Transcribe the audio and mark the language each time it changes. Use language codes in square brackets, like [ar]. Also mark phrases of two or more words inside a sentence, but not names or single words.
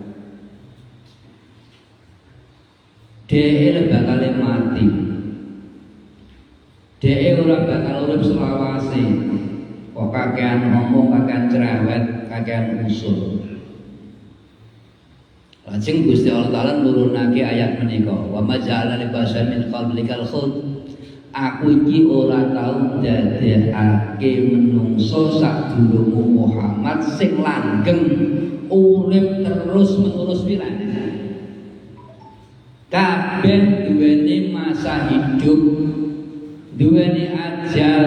[jv] Dhewe bakal mati. Dhewe ora bakal urip selawase. Kok kakean ngomong, kakean cerewet, kakean usul. Lajeng Gusti Allah Taala nurunake ayat menika, [ar] وما جعل لبشر من قبلك الخلد. [jv] Aku iki ora tau dadekake menungso sadurunge Muhammad sing langgeng urip terus menerus pirang. Kabeh duweni masa hidup, duweni ajal.